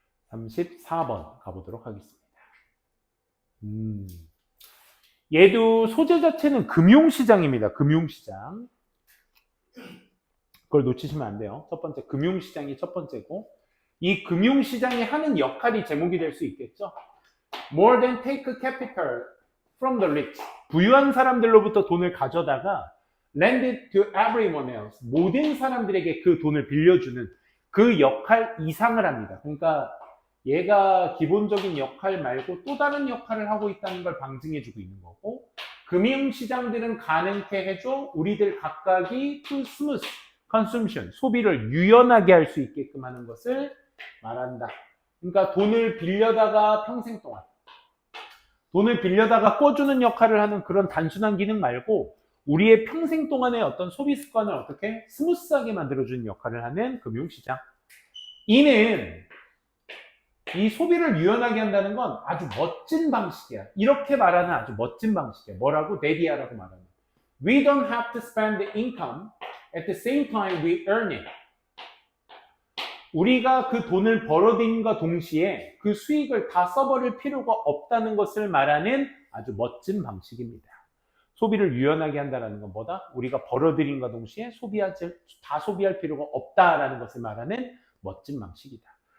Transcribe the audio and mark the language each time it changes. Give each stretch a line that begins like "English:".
Korean: 34번 가보도록 하겠습니다. 얘도 소재 자체는 금융시장입니다. 금융시장. 그걸 놓치시면 안 돼요. 첫 번째, 금융시장이 첫 번째고 이 금융시장이 하는 역할이 제목이 될 수 있겠죠.
English: More than take capital from the rich.
Korean: 부유한 사람들로부터 돈을 가져다가
English: lend it to everyone else.
Korean: 모든 사람들에게 그 돈을 빌려주는 그 역할 이상을 합니다. 그러니까 얘가 기본적인 역할 말고 또 다른 역할을 하고 있다는 걸 방증해주고 있는 거고 금융시장들은 가능케 해줘 우리들 각각이
English: to smooth consumption,
Korean: 소비를 유연하게 할 수 있게끔 하는 것을 말한다. 그러니까 돈을 빌려다가 평생 동안 돈을 빌려다가 꿔주는 역할을 하는 그런 단순한 기능 말고 우리의 평생 동안의 어떤 소비 습관을 어떻게 스무스하게 만들어주는 역할을 하는 금융시장. 이는 이 소비를 유연하게 한다는 건 아주 멋진 방식이야. 이렇게 말하는 아주 멋진 방식이야. 뭐라고? 내디아라고 말하는.
English: We don't have to spend the income at the same time we earn it.
Korean: 우리가 그 돈을 벌어들임과 동시에 그 수익을 다 써버릴 필요가 없다는 것을 말하는 아주 멋진 방식입니다. 소비를 유연하게 한다는 건 뭐다? 우리가 벌어들임과 동시에 다 소비할 필요가 없다라는 것을 말하는 멋진 방식이다.